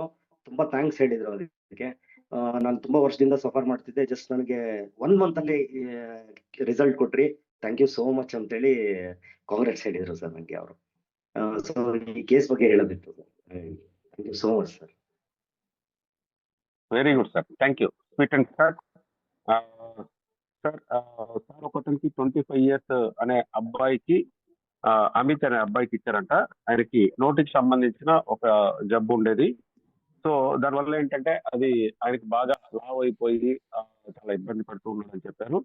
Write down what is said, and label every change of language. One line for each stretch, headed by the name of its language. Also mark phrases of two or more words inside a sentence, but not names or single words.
Kannada: ತುಂಬಾ ಥ್ಯಾಂಕ್ಸ್ ಹೇಳಿದ್ರು ಅದಕ್ಕೆ. ನಾನು ತುಂಬಾ ವರ್ಷದಿಂದ ಸಫರ್ ಮಾಡ್ತಿದ್ದೆ, ಜಸ್ಟ್ ನನಗೆ 1 ಮಂತ್ ಅಲ್ಲಿ ರಿಸಲ್ಟ್ ಕೊಟ್ರಿ,
English: thank you so much
Kannada: ಅಂತೇಳಿ ಕಾಂಗ್ರೆಟ್ಸ್ ಹೇಳಿದ್ರು ಸರ್ ನನಗೆ ಅವರು. ಸೊ ಈ ಕೇಸ್ ಬಗ್ಗೆ ಹೇಳೋದಿತ್ತು ಸರ್.
English: thank you so much sir. very good sir, thank you. sweet and sir sir sir
Telugu: ఒకతనికి 25 ఇయర్స్ అనే అబ్బాయికి అమిత్ అనే అబ్బాయికి ఇచ్చారంట. ఆయనకి నోటికి సంబంధించిన ఒక జబ్బు ఉండేది. సో దానివల్ల ఏంటంటే అది ఆయనకి బాగా లావ్ అయిపోయి చాలా ఇబ్బంది పడుతూ ఉన్నాడని చెప్పారు.